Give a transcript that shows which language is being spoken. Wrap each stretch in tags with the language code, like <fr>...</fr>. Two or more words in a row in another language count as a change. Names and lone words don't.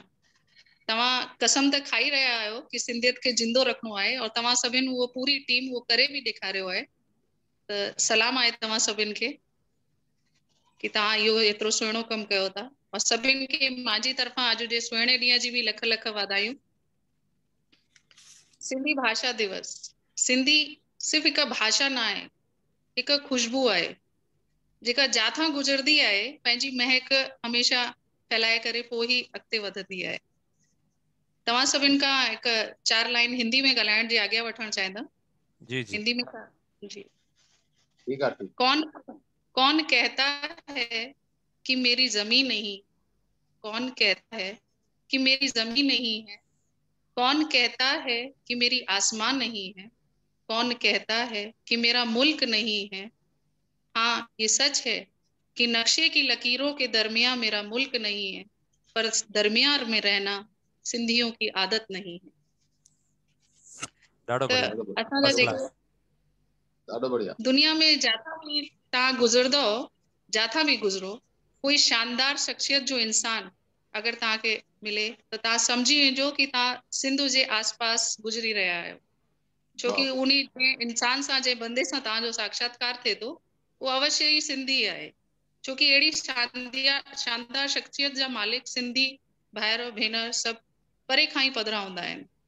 <sd>तव्हां कसम त खाई रहिया आहियो कि सिंधियत खे जिंदो रखणो आहे, और तव्हां सभिनि उहो पूरी टीम उहो करे बि ॾेखारियो आहे। त सलाम आहे तव्हां सभिनि खे कि तव्हां इहो एतिरो सुहिणो कमु कयो था, और सभिनि खे मुंहिंजी तरफ़ां अॼु जे सुहिणे ॾींहं जी बि लख लख वाधायूं। सिंधी भाषा दिवस, सिंधी सिर्फ़ हिकु भाषा न आहे, हिकु खुशबू आहे जेका जाथां गुज़रदी आहे, पंहिंजी महक हमेशा फैलाए करे पोइ ई अॻिते वधंदी आहे। तव्हां सभिनि खां हिकु 4 लाइन हिंदी में ॻाल्हाइण जी आज्ञा वठणु चाहींदा। जी जी हिंदी में जी।</sd> <hi>ठीक है। कौन कहता है कि मेरी जमीन नहीं, कौन कहता है कि मेरी जमीन नहीं है, कौन कहता है कि मेरी आसमान नहीं है, कौन कहता है कि मेरा मुल्क नहीं है। हाँ, ये सच है कि नक्शे की लकीरों के दरमियान मेरा मुल्क नहीं है, पर दरमियान में रहना सिंधियों की आदत नहीं है।</hi> <sd>ॾाढो बढ़िया, असांजा जेको ॾाढो बढ़िया। दुनिया में जाथा भी तव्हां गुज़रंदो, जाथा भी गुज़रो, कोई शानदार शख्सियत जो इंसान अगर तव्हांखे मिले त तव्हां सम्झी वञिजो कि तव्हां सिंध जे आसपास गुज़री रहिया आहियो, छो कि उन इंसान सां जे बंदे सां तव्हांजो साक्षात्कार थिए थो, उहो अवश्य ई सिंधी आहे, छो कि अहिड़ी शानदार शख्सियत जा मालिक सिंधी भाइर भेनर सभु परे खां ई पधरा हूंदा आहिनि।</sd>